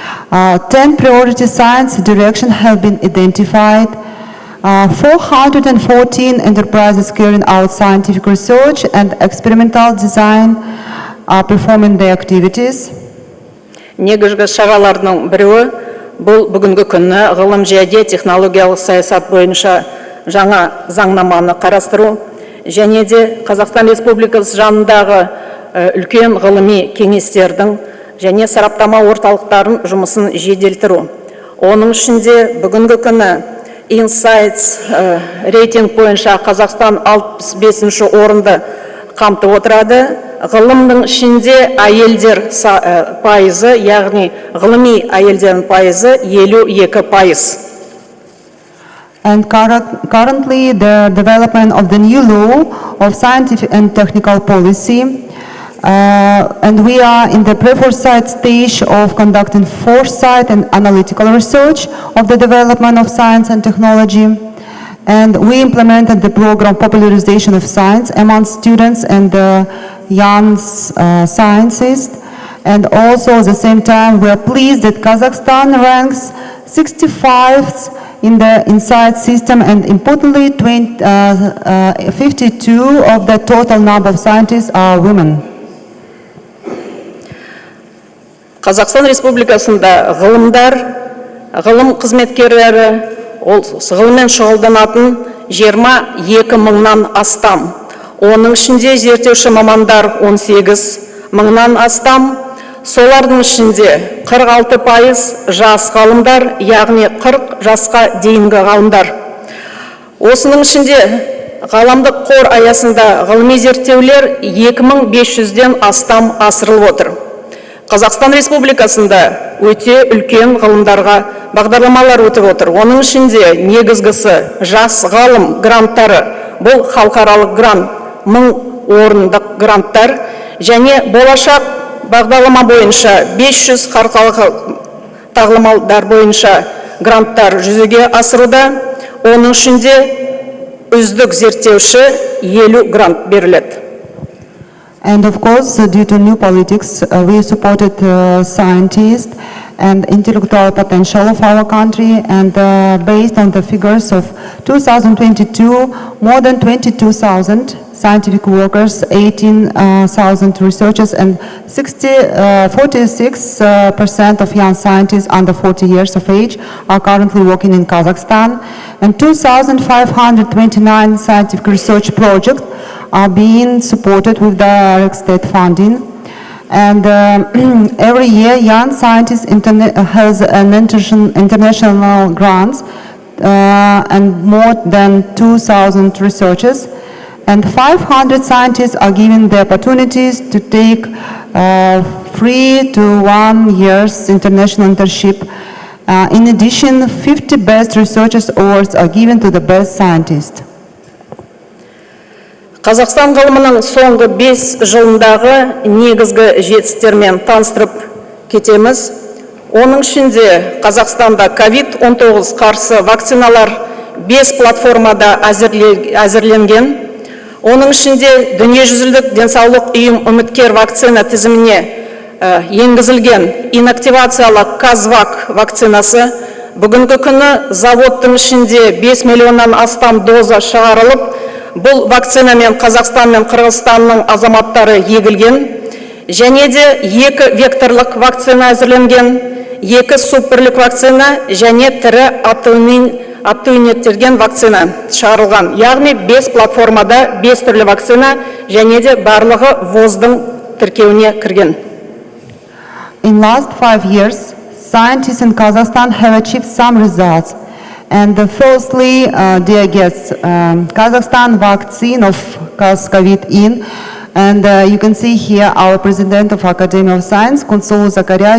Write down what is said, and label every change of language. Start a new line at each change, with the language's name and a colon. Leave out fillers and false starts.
English: 10 priority science directions have been identified. 414 enterprises carrying out scientific research and experimental design are performing their activities.
Kazakh: Негізгі шаралардың біреуі бұл бүгінгі күні ғылым және технологиялық саясат бойынша жаңа заңнаманы қарастыру, және де Қазақстан Республикасы жанындағы үлкен ғылыми кеңестердің және сараптама орталықтарын жұмысын жеделтіру. Оның ішінде бүгінгі күні Insights рейтинг бойынша Қазақстан 65-ші орынды қамтып отырады. Ғылымның ішінде әйелдер пайызы, яғни ғылыми әйелдердің пайызы 52%.
English: And currently, the development of the new law of scientific and technical policy, and we are in the pre-foresight stage of conducting foresight and analytical research of the development of science and technology. And we implemented the program popularization of science among students and young scientists. And also at the same time, we are pleased that Kazakhstan ranks 65th in the Insight system, and importantly, 52 of the total number of scientists are women.
Kazakh: Қазақстан Республикасында ғылымдар, ғылым қызметкерлері, ғылыммен шұғылданатын 22 мыңнан астам. Оның ішінде зерттеуші мамандар 18 мыңнан астам. Солардың ішінде 46% жас ғалымдар, яғни 40 жасқа дейінгі ғалымдар. Осының ішінде ғаламдық қор аясында ғылыми зерттеулер 2500-ден астам асырылып отыр. Қазақстан Республикасында өте үлкен ғылымдарға бағдарламалар өтіп отыр. Оның ішінде негізгісі жас ғалым гранттары, бұл халықаралық грант, 1000 орындық гранттар, және болашақ бағдарлама бойынша 500 халықаралық тағылымдар бойынша гранттар жүзеге асыруда. Оның ішінде үздік зерттеуші 50 грант беріледі.
English: And of course, due to new politics, we supported scientists and intellectual potential of our country, and based on the figures of 2022, more than 22,000 scientific workers, 18,000 researchers, and 46% of young scientists under 40 years of age are currently working in Kazakhstan, and 2,529 scientific research projects are being supported with direct state funding. And every year, young scientists has an international grants and more than 2,000 researchers. And 500 scientists are given the opportunities to take 3 to 1 years international internship. In addition, 50 best researchers awards are given to the best scientists.
Kazakh: Қазақстан ғылымының соңғы 5 жылындағы негізгі жетістіктермен таныстырып кетеміз. Оның ішінде Қазақстанда COVID-19 қарсы вакциналар 5 платформада әзірленген. Оның ішінде дүниежүзілік денсаулық ұйым үміткер вакцина тізіміне енгізілген инактивациялық Казвак вакцинасы Бүгінгі күні заводтың ішінде 5 миллионнан астам доза шығарылып, бұл вакцинамен Қазақстан мен Қырғызстанның азаматтары егілген, және де 2 векторлық вакцина әзірленген, 2 суперлік вакцина және тірі аттуинеттерген вакцина шығарылған. Яғни 5 платформада 5 түрлі вакцина және де барлығы ВОЗ-дың тіркеуіне кірген.
English: In last 5 years, scientists in Kazakhstan have achieved some results. And firstly, dear guests, Kazakhstan vaccine of COVID-19, and you can see here our president of Academy of Science, Kunsulu Zakaria.